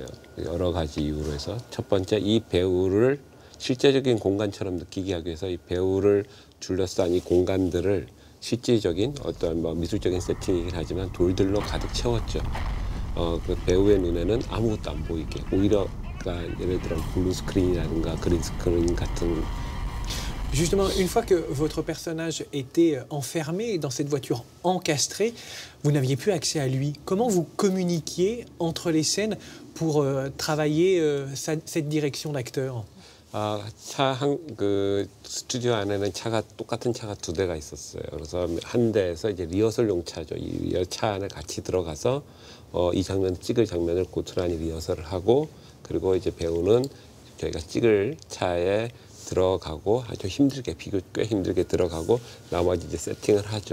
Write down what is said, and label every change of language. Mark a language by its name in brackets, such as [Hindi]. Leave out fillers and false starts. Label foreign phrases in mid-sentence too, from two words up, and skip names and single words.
[Korean] 여러 가지 이유로 해서 첫 번째, 이 배우를 실제적인 공간처럼 느끼게 하기 위해서 이 배우를 둘러싼 이 공간들을 실질적인 어떤 미술적인 세팅이긴 하지만 돌들로 가득 채웠죠. 그 배우의 눈에는 아무것도 안 보이게 오히려 예를 들어 블루 스크린이라든가 그린 스크린 같은. [French] Justement, une fois que votre personnage était enfermé dans cette voiture encastrée, vous n'aviez plus accès à lui. Comment vous communiquiez entre les scènes pour travailler cette direction d'acteur? [Korean] 스튜디오 안에는 똑같은 차가 2대가 있었어요. 그래서 한 대에서 이제 리허설용 차죠. 이 차 안에 같이 들어가서 이 찍을 장면을 고스란히 리허설을 하고, 그리고 이제 배우는 저희가 찍을 차에 들어가고 아주 꽤 힘들게 들어가고 나머지 이제 세팅을 하죠.